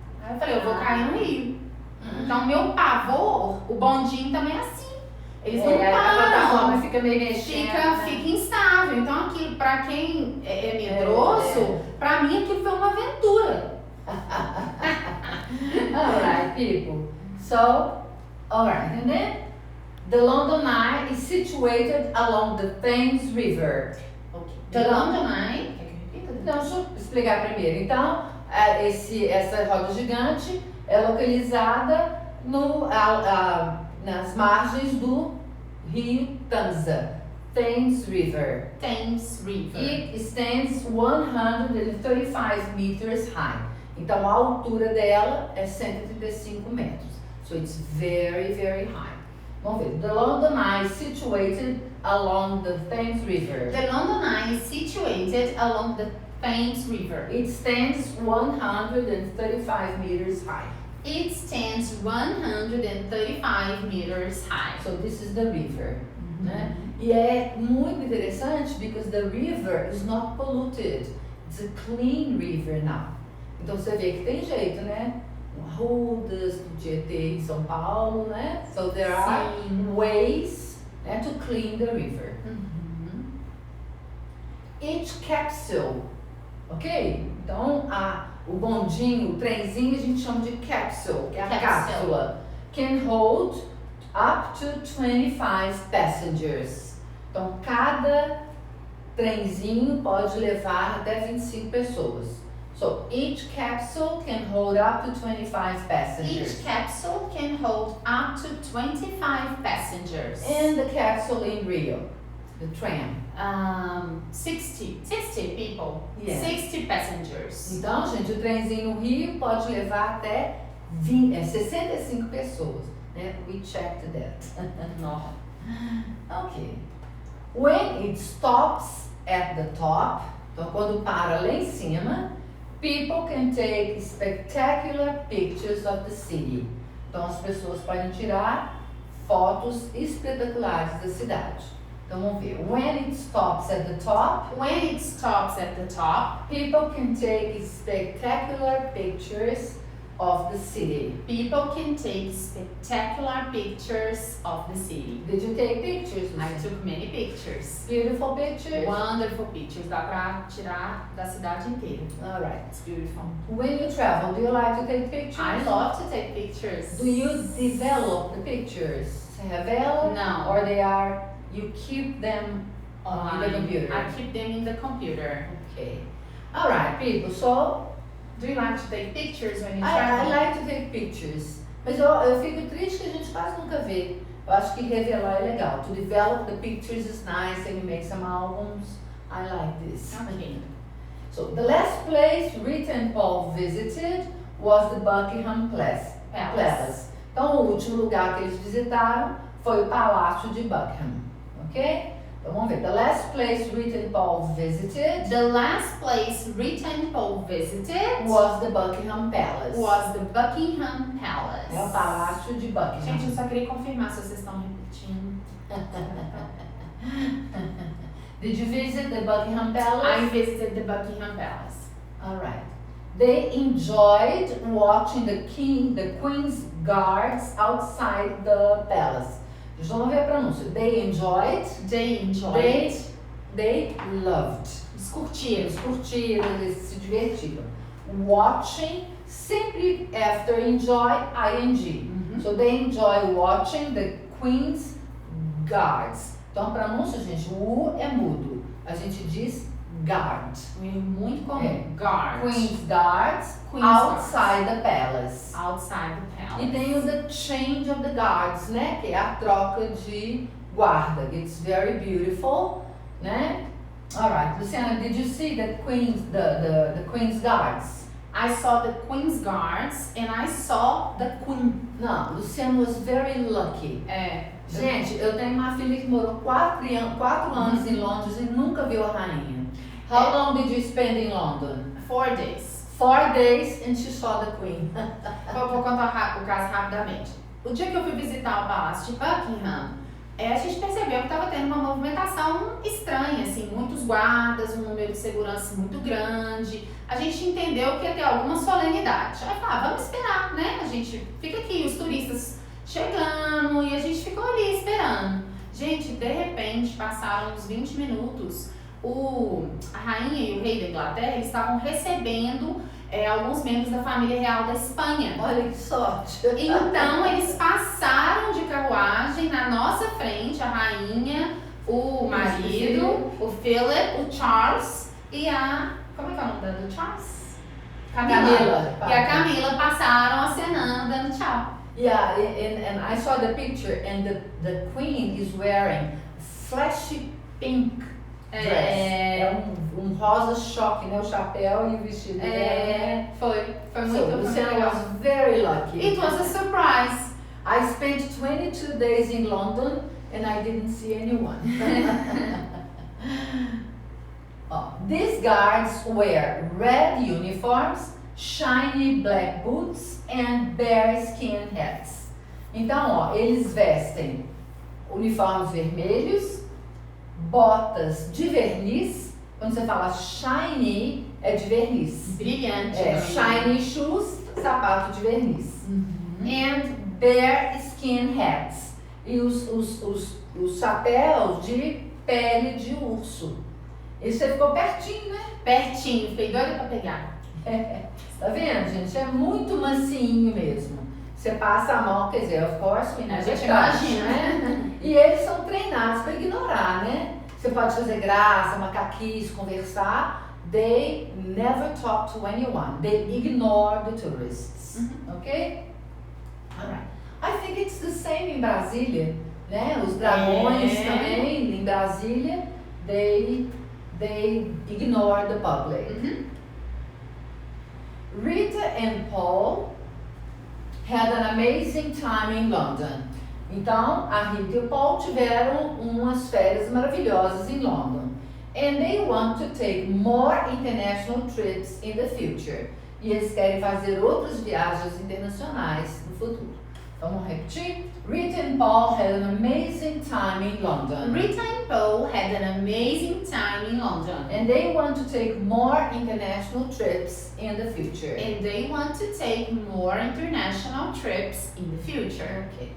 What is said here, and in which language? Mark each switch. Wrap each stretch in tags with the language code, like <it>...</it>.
<pt>Aí eu falei, eu vou cair no rio. Então, meu pavor, o bondinho também é assim. Eles não A plataforma param. fica meio mexendo. Fica instável. Então, aquilo, pra quem é medroso, pra mim aquilo foi uma aventura.</pt> <en>Alright, people. So, alright, and then the London Eye is situated along the Thames River. The London Eye.</en> <pt>Então, deixa eu explicar primeiro. Então, essa roda gigante é localizada nas margens do rio Thames River.</pt> <en>Thames River. It stands 135 meters high.</en> <pt>Então a altura dela é 135 metros.</pt> <en>So it's very, very high.</en> <pt>Vamos ver.</pt> <en>The London Eye is situated along the Thames River. The London Eye is situated along the Thames River. It stands 135 meters high. It stands 135 meters high. So this is the river. Né?</en> <pt>E é muito interessante</pt> <en>because the river is not polluted. It's a clean river now.</en> <pt>Então você vê que tem jeito, né? Arrudas, podia ter em São Paulo, né?</pt> <en>So there are ways, né, to clean the river. Each capsule, ok?</en> <pt>Então o bondinho, o trenzinho a gente chama de capsule, que é a cápsula.</pt> <en>Can hold up to 25 passengers.</en> <pt>Então cada trenzinho pode levar até 25 pessoas.</pt> <en>So each capsule can hold up to 25 passengers. Each capsule can hold up to 25 passengers. And the capsule in Rio, the tram. 60 people. Yes. 60 passengers.</en> <pt>Então, gente, o trenzinho no Rio pode levar até 65 pessoas.</pt> <en>Né? We checked that. Ok. When it stops at the top,</en> <pt>então quando para lá em cima,</pt> <en>people can take spectacular pictures of the city.</en> <pt>Então as pessoas podem tirar fotos espetaculares da cidade. Então vamos ver.</pt> <en>When it stops at the top, When it stops at the top, people can take spectacular pictures of the city. people can take spectacular pictures of the city. Did you take pictures? I Lucy? took many pictures. Beautiful pictures? Wonderful pictures.</en> <pt>Dá pra tirar da cidade inteira.</pt> <en>All right. It's beautiful. When you travel, do you like to take pictures? I love to take pictures. Do you develop the pictures?</en> <pt>Você revela?</pt> <en>No. Or you keep them in the computer? I keep them in the computer. Okay. All right, people. So Do you like to take pictures when you I travel? like to take pictures.</en> <pt>Mas eu fico triste que a gente quase nunca vê. Eu acho que revelar é legal.</pt> <en>To develop the pictures is nice and you make some albums. I like this. Okay. So the last place Rita and Paul visited was the Buckingham Palace.</en> <pt>Então o último lugar que eles visitaram foi o Palácio de Buckingham.</pt> <en>Ok?</en> <pt>Então vamos ver.</pt> <en>The last place Rita and Paul visited The last place Rita and Paul visited was the Buckingham Palace. was the Buckingham Palace.</en> <pt>É o Palácio de Buckingham. Gente, eu só queria confirmar se vocês estão repetindo.</pt> <en>Did you visit the Buckingham Palace? I visited the Buckingham Palace. All right. They enjoyed watching the Queen's guards outside the palace.</en> <pt>Vamos ver a pronúncia.</pt> <en>They enjoyed. They enjoyed. They loved.</en> <pt>Eles curtiram. Eles curtiram, eles se divertiram.</pt> <en>Watching, sempre after enjoy, ing. So they enjoy watching the Queen's guards.</en> <pt>Então a pronúncia, gente, o U é mudo. A gente diz guard. Muito comum. É.</pt> <en>Guard. Queen's guards Queen's outside the palace. Outside the palace.</en> <pt>E tem o</pt> <en>the change of the guards,</en> <pt>né? Que é a troca de guarda.</pt> <en>It's very beautiful, né? Alright, Luciana, did you see the Queen's guards? I saw the Queen's guards and I saw the Queen. Não, Luciana was very lucky.</en> <pt>É. Gente, eu tenho uma filha que morou 4 anos em Londres e nunca viu a rainha.</pt> <en>How long did you spend in London? 4 days. 4 days and she saw the Queen.</en> <pt>Vou contar o caso rapidamente. O dia que eu fui visitar o Palácio de Buckingham, a gente percebeu que estava tendo uma movimentação estranha, assim, muitos guardas, um número de segurança muito grande. A gente entendeu que ia ter alguma solenidade. Aí vamos esperar, né? A gente fica aqui, os turistas chegando, e a gente ficou ali esperando. Gente, de repente, passaram uns 20 minutos, a rainha e o rei da Inglaterra eles estavam recebendo alguns membros da família real da Espanha. Olha que sorte! Então, eles passaram de carruagem na nossa frente, a rainha, o marido, o Philip, o Charles e a... Como é que é o nome do Charles? Camila. E a Camila passaram acenando, dando tchau.</pt> <en>Yeah, and I saw the picture and the Queen is wearing flashy pink dress.</en> <pt>É um rosa choque, né? O chapéu e o vestido dela, né? Foi muito,</pt> <en>So, Luciana</en> <pt>legal.</pt> <en>was very lucky. It was a surprise. I spent 22 days in London and I didn't see anyone. These guards wear red uniforms, shiny black boots and bearskin hats.</en> <pt>Então, eles vestem uniformes vermelhos, botas de verniz. Quando você fala shiny, é de verniz. Brilhante.</pt> <en>Shiny shoes,</en> <pt>sapato de verniz.</pt> <en>And bearskin hats.</en> <pt>E os chapéus de pele de urso. E você ficou pertinho, né? Pertinho, fiquei doida pra pegar. Tá vendo, gente? É muito mansinho mesmo. Você passa a mão, quer dizer,</pt> <en>of course,</en> <pt>A gente imagina, né? E eles são treinados para ignorar, né? Você pode fazer graça, macaquice, conversar.</pt> <en>They never talk to anyone. They ignore the tourists. Ok? Alright. I think it's the same</en> <pt>em Brasília, né? Os dragões também em Brasília,</pt> <en>they ignore the public. Rita and Paul had an amazing time in London.</en> <pt>Então, a Rita e o Paul tiveram umas férias maravilhosas em London.</pt> <en>And they want to take more international trips in the future.</en> <pt>E eles querem fazer outras viagens internacionais no futuro. Vamos repetir?</pt> <en>Rita and Paul had an amazing time in London. Rita and Paul had an amazing time in London. And they want to take more international trips in the future. And they want to take more international trips in the future.</en>